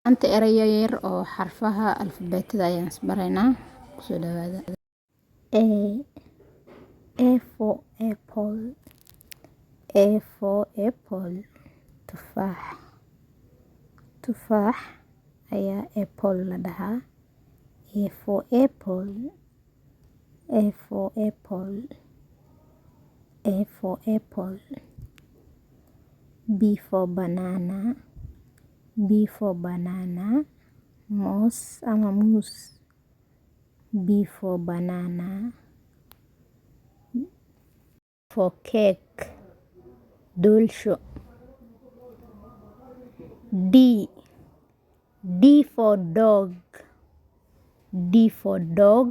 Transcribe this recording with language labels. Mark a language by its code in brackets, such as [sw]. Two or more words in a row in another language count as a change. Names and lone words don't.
[so] Anta eraya yar oo xarfaha alifbeetada ayaan isbaraynaa kusoo dhawaada. [en] A for apple. A for apple. [so] Tufaax. Tufaax ayaa apple la dhahaa. [en] A for apple. A for apple. A for apple. B for banana. B for banana. [so] Moos ama moose. [en] B for banana. For cake. [so] Doolsho. D. [en] D for dog. D for dog.